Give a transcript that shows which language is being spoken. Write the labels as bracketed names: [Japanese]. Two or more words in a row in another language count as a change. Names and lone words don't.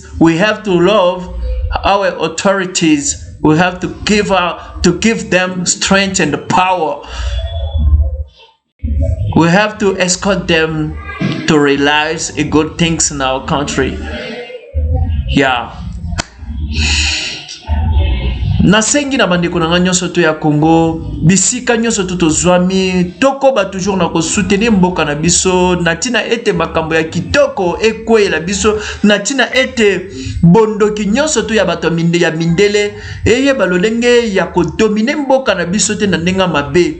[English] We have to love our authorities. We have to give them strength and power. We have to escort them to realize good things in our country. Yeah. [Lingala] Nasengi na bandeko na nyonso to ya Congo, bisika nyonso to tozwami, toko ba toujours na ko soutenir mboka na biso, natina ete makambo ya kitoko ekwela biso, natina ete bondoki nyonso to ya bato ya mindele, eye balolenge ya ko dominer mboka na biso te na ndenga mabe.